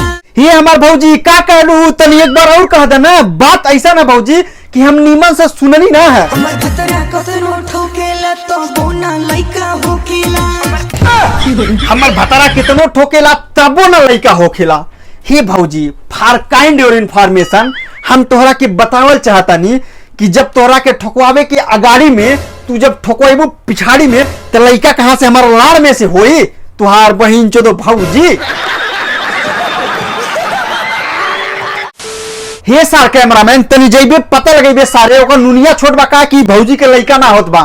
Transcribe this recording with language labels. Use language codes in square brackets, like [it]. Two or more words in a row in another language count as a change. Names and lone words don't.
[bho] ये हमार भौजी का कहलू तनी एक बार और कह देना। बात ऐसा ना भौजी कि हम नीमन से सुननी ना है। हमर भतरा कतनो ठोकेला तो बोना लइका होकेला। हमर भतरा कितनो ठोकेला तबो ना लइका होखेला। हे भौजी [en] for kind your information [bho] हम तोहरा के बतावल चाहतानी कि जब तोहरा के ठोकवावे के अगाड़ी में तू जब ठोकवाबू पिछाड़ी में तो लइका कहां से हमारा लाड़ में से होई तुहार बहिन चोदो भौजी। हे सार कैमरामैन तनी जइबे पता लगेबे सारे ओकर नुनिया छोट बा का कि भौजी के लइका ना होत बा।